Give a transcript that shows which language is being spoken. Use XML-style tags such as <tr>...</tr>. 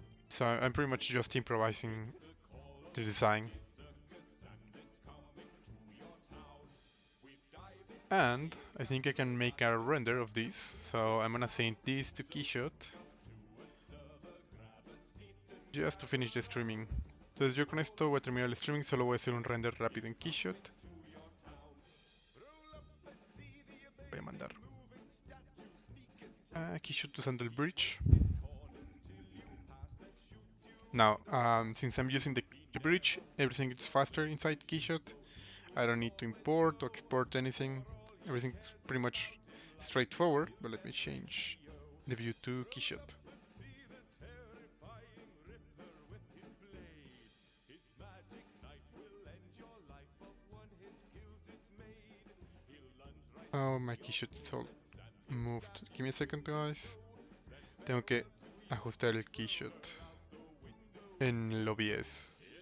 <en>So I'm pretty much just improvising the design. And I think I can make a render of this. So I'm gonna send this to KeyShot just to finish the streaming.</en> <es>Entonces yo con esto voy a terminar el streaming, solo voy a hacer un render rápido en KeyShot. Voy a mandar a KeyShot usando el bridge.</es> <en>Now, since I'm using the bridge, everything is faster inside KeyShot. I don't need to import or export anything. Everything's pretty much straightforward, but let me change the view to KeyShot. Oh, my KeyShot is all moved. Give me a second, guys.</en> <es>Tengo que ajustar el KeyShot en el OBS.</es>